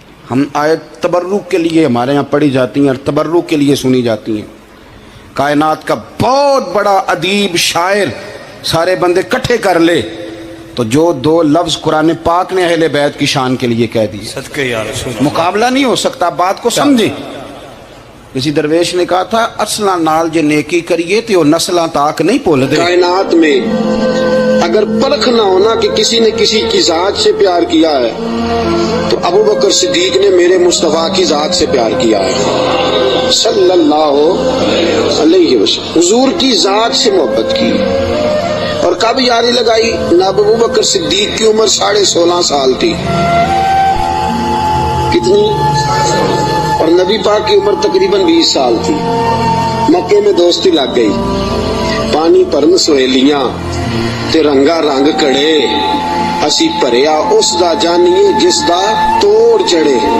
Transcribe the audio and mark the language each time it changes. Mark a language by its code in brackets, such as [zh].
[ur] ہم آیت تبرک کے لیے ہمارے یہاں پڑھی جاتی ہیں اور تبرک کے لیے سنی جاتی ہیں. کائنات کا بہت بڑا ادیب شاعر سارے بندے کٹھے کر لے تو جو 2 لفظ قرآن پاک نے اہل بیت کی شان کے لیے کہہ دیے, صدقے یا رسول اللہ. مقابلہ نہیں ہو سکتا. بات کو سمجھیں. کسی درویش نے کہا تھا [pa] اصلاں نال جے نیکی کریے تو نسلاں تاک نہیں بھول دے. [ur] کائنات میں اگر پرکھ نہ ہونا کہ کسی نے کسی کی ذات سے پیار کیا ہے تو ابو بکر صدیق نے میرے مصطفیٰ کی ذات سے پیار کیا ہے صلی اللہ علیہ وسلم. حضور کی ذات سے محبت کی. اور کب یاری لگائی؟ نہ ابو بکر صدیق کی عمر 16.5 سال تھی. کتنی؟ اور نبی پاک کی عمر تقریباً 20 سال تھی. مکے میں دوستی لگ گئی. [pa] پانی پرن سہیلیاں تے رنگا رنگ کڑے, اسی پریا اس دا جانیے جس دا توڑ چڑھے.